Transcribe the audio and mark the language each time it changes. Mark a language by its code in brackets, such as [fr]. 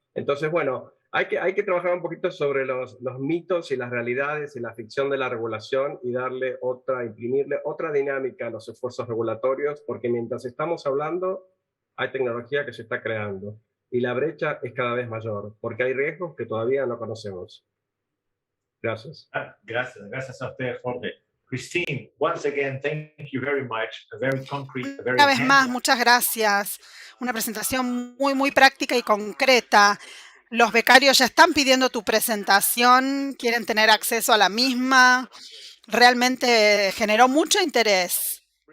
[es] Entonces, bueno, hay que trabajar un poquito sobre los mitos y las realidades y la ficción de la regulación y imprimirle otra dinámica a los esfuerzos regulatorios, porque mientras estamos hablando, hay tecnología que se está creando y la brecha es cada vez mayor, porque hay riesgos que todavía no conocemos. Gracias. Gracias a usted, Jorge. [en] Christine, once again, thank you very much. A very concrete, a very [es] Una vez más, [en] hands-on. [es] muchas gracias. Una presentación muy, muy práctica y concreta. Los becarios ya están pidiendo tu presentación, quieren tener acceso a la misma. Realmente generó mucho interés.